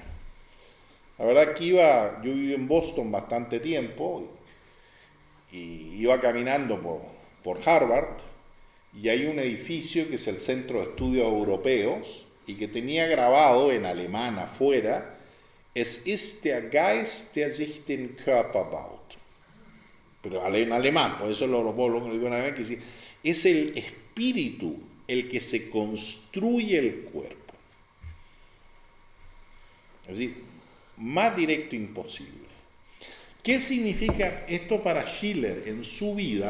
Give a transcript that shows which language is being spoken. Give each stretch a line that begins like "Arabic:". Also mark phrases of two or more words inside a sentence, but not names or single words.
Spanish: La verdad que yo viví en Boston bastante tiempo y iba caminando por Harvard y hay un edificio que es el Centro de Estudios Europeos y que tenía grabado en alemán afuera,
German: es ist der Geist, der sich den Körper baut.
Spanish: Pero en alemán, por eso lo digo en alemán, que sí, es el espíritu el que se construye el cuerpo. Es decir, más directo imposible. ¿Qué significa esto para Schiller en su vida?